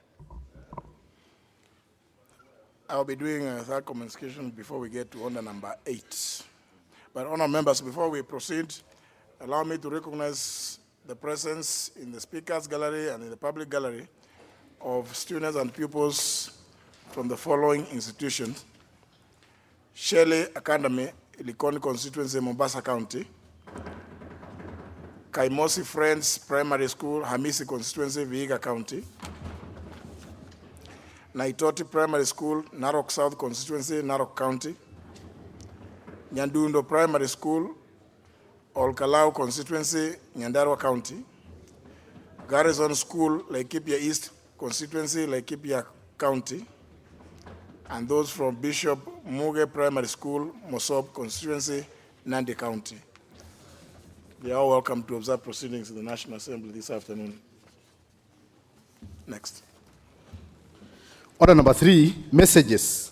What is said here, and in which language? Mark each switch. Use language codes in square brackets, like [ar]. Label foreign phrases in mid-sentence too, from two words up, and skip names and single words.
[en] I'll be doing that communication before we get to order number 8. But honor members, before we proceed, allow me to recognize the presence in the speakers gallery and in the public gallery of students and pupils from the following institutions: Shelley Academy, Likoni constituency, Mombasa County; Kaimosi Friends Primary School, Hamisi constituency, Vihiga County; Naitoti Primary School, Narok South constituency, Narok County; Nyandundo Primary School, Olkalau constituency, Nyandarua County; Garrison School, Laikipia East constituency, Laikipia County; and those from Bishop Muge Primary School, Mosob constituency, Nandi County. They are all welcome to observe proceedings in the National Assembly this afternoon. Next. Order number 3, messages.